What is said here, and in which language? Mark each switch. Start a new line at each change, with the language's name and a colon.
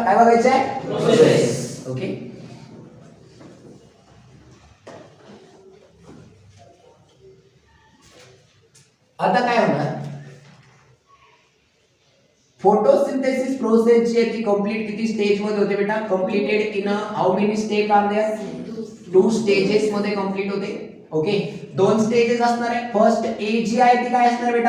Marathi: काय बघायचं आहे? प्रोसेस. ओके, आता काय होणार? फोटोसिंथेसिस प्रोसेस जी आहे ती कंप्लीट किती स्टेज मध्ये होते बेटा?
English: Completed in how many stage are there?
Marathi: 2 stages मध्ये कंप्लीट होते. ओके, 2 स्टेजेस असणार आहे. फर्स्ट ए जी आहे ती काय असणार बेटा?